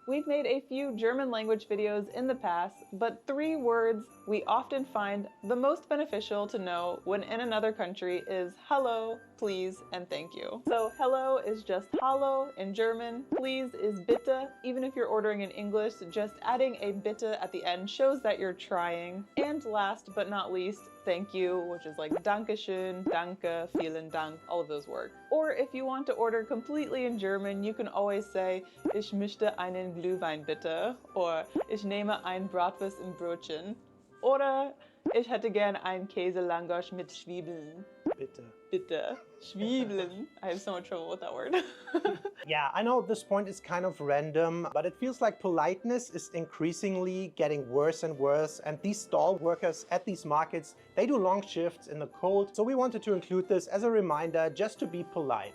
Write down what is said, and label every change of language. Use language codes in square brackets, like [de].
[en] We've made a few German language videos in the past, but 3 words we often find the most beneficial to know when in another country is hello, please, and thank you. So hello is just hallo in German, please is bitte. Even if you're ordering in English, just adding a bitte at the end shows that you're trying. And last but not least, thank you, which is like Dankeschön, Danke, [de] vielen Dank, [en] all of those work. Or if you want to order completely in German, you can always say, [de] ich möchte einen Glühwein bitte, [en] or [de] ich nehme ein Bratwurst im Brötchen, oder ich hätte gern ein Käselangosch mit Zwiebeln. Bitte. Bitte. Zwiebeln. [en] I have so much trouble with that word. Yeah, I know this point is kind of random, but it feels like politeness is increasingly getting worse and worse, and these stall workers at these markets, they do long shifts in the cold, so we wanted to include this as a reminder just to be polite.